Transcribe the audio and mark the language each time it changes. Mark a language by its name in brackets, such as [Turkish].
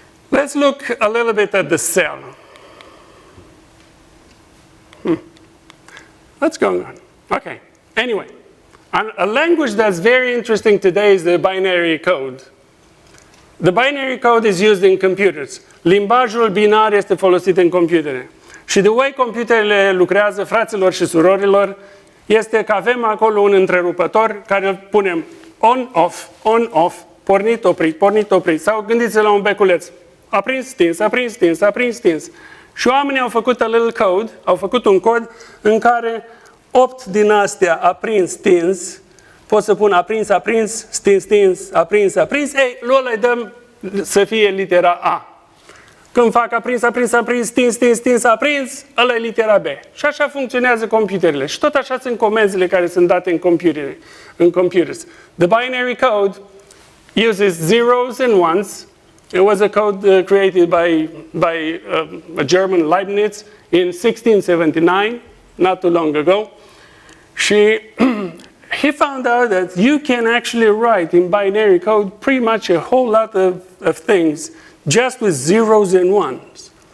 [English] Let's look a little bit at the cell. What's going on? Okay. Anyway, a language that's very interesting today is the binary code. The binary code is used in computers. [Romanian] Limbajul binar este folosit în computere. Și [English] the way [Romanian] computerele lucrează, fraților și surorilor, este că avem acolo un întrerupător care îl punem on-off, pornit, oprit. Sau gândiți-vă la un beculeț. Aprins, stins. Și oamenii au făcut [English] a little code, [Romanian] au făcut un cod în care 8 din astea aprins, stins, pot să pun aprins, stins, aprins. Ei, lui ăla îi dăm să fie litera A. Când fac aprins, stins, aprins, ăla e litera B. Și așa funcționează computerele. Și tot așa sunt comenzile care sunt date în computers. [English] The binary code uses zeros and ones. It was a code created by a German Leibniz in 1679, not too long ago. He found out that you can actually write in binary code pretty much a whole lot of things just with zeros and ones.